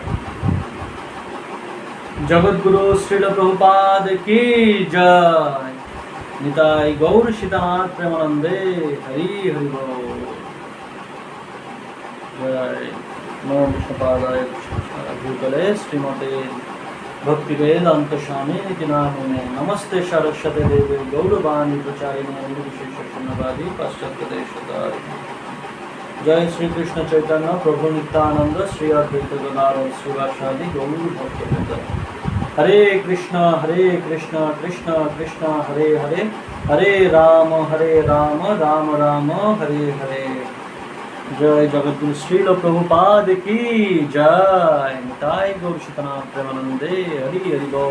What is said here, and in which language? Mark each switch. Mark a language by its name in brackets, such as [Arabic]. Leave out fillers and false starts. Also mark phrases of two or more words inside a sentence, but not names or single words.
[Bangla] জগৎগুরু শ্রীল প্রভুপাদ কি জয়। নিতাই গৌর সীতানাথ প্রেমানন্দে হরি হরি বল। [Sanskrit] জয় নমো বিষ্ণুপাদায় ভূতলে শ্রীমতে ভক্তি বেদান্ত স্বামী নামিনে নমস্তে सरस्वती देवे गौरवाणी प्रचारिणे निर्विशेष शून्यवादी पाश्चात्य देशतारिणे। जय श्री कृष्ण चैतन्य प्रभु नित्यानंद श्री अद्वैत गदाधर श्रीवासादि गौर भक्तवृंद। हरे कृष्ण कृष्ण कृष्ण हरे हरे, हरे राम राम राम हरे हरे। [Bangla] জয় জগদ্গুরু শ্রীল প্রভুপাদ কি জয়। নিতাই গৌর সীতানাথ প্রেমানন্দে হরি হরি বল।